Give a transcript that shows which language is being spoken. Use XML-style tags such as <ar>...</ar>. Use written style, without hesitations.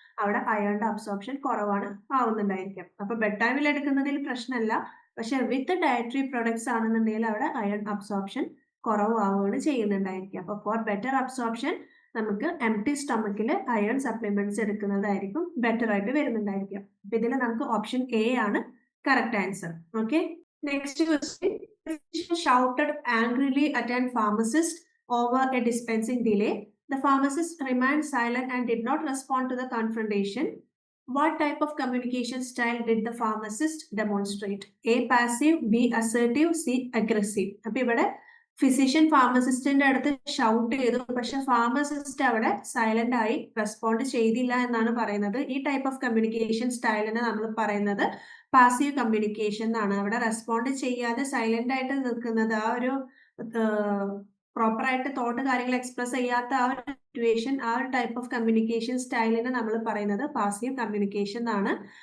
<ml>അവിടെ അയോണിന്റെ അബ്സോർപ്ഷൻ കുറവാണ് ആവുന്നുണ്ടായിരിക്കും. അപ്പൊ ബെഡ് ടൈമിൽ എടുക്കുന്നതിൽ പ്രശ്നമല്ല, പക്ഷെ വിത്ത് ഡയറ്ററി പ്രൊഡക്ട്സ് ആണെന്നുണ്ടെങ്കിൽ അവിടെ അയൺ അബ്സോർപ്ഷൻ കുറവാവുകയാണ് ചെയ്യുന്നുണ്ടായിരിക്കുക. അപ്പൊ ഫോർ ബെറ്റർ അബ്സോർപ്ഷൻ നമുക്ക് എംപ്റ്റി സ്റ്റൊമക്കിൽ അയൺ സപ്ലിമെന്റ്സ് എടുക്കുന്നതായിരിക്കും ബെറ്റർ ആയിട്ട് വരുന്നുണ്ടായിരിക്കും. അപ്പൊ ഇതിൽ നമുക്ക് ഓപ്ഷൻ എ ആണ് correct answer.</ml> <en>Okay, next question: shouted angrily at a pharmacist over a dispensing delay. The pharmacist remained silent and did not respond to the confrontation. What type of communication style did the pharmacist demonstrate? A passive, B assertive, C aggressive.</en> <ml>അപ്പൊ ഇവിടെ physician ഫാർമസിസ്റ്റിന്റെ അടുത്ത് shout ചെയ്തു, പക്ഷെ pharmacist അവിടെ silent ആയി respond ചെയ്തില്ല എന്നാണ് പറയുന്നത്. ഈ ടൈപ്പ് ഓഫ് കമ്മ്യൂണിക്കേഷൻ സ്റ്റൈലിനെ നമ്മൾ പറയുന്നത് പാസീവ് കമ്മ്യൂണിക്കേഷൻ എന്നാണ്. അവിടെ റെസ്പോണ്ട് ചെയ്യാതെ സൈലന്റ് ആയിട്ട് നിൽക്കുന്നത്, ആ ഒരു പ്രോപ്പർ ആയിട്ട് തോട്ട് കാര്യങ്ങൾ എക്സ്പ്രസ് ചെയ്യാത്ത ആ ഒരു സിറ്റുവേഷൻ, ആ ഒരു ടൈപ്പ് ഓഫ് കമ്മ്യൂണിക്കേഷൻ സ്റ്റൈലിനെ നമ്മൾ പറയുന്നത് പാസീവ് കമ്മ്യൂണിക്കേഷൻ എന്നാണ്.</ml>